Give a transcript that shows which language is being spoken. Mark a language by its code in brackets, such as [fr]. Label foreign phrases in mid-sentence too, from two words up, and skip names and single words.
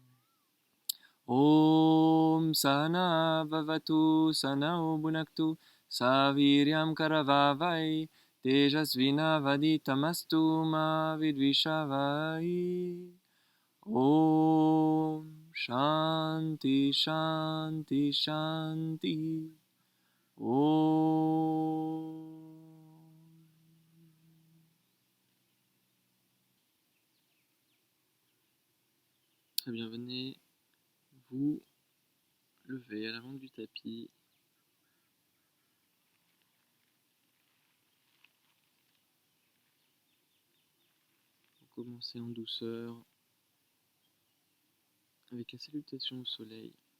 [sa] Om Sana Vavatu Sana Bhunaktu Saviryam Karavavai Tejasvina Vaditamastu Ma Vidvishavai Om Shanti Shanti Shanti Om. [fr] Très bien, venez vous lever à l'avant du tapis. Commencez en douceur avec la salutation au soleil.